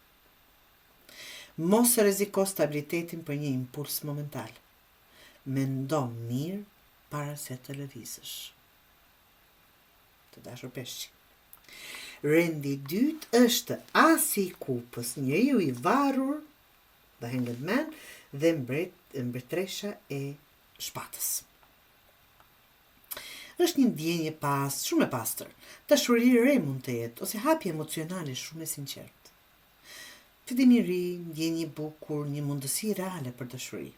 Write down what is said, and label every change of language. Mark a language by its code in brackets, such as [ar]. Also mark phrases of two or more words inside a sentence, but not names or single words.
[sq] Mos rreziko stabilitetin për një impuls momental. Mendo mirë para se të lëvizësh. Të dashur peshqi. Rendi I dytë është asi I kupës, njeriu I varur, [en] the hanged man, [sq] dhe mbretëresha e shpatës. Është një ndjenjë shumë e pastër. Dashuri e re mund të jetë, ose hapje emocionale shumë e sinqertë. Fillim I ri, ndjenjë bukur, një mundësi reale për dashuri.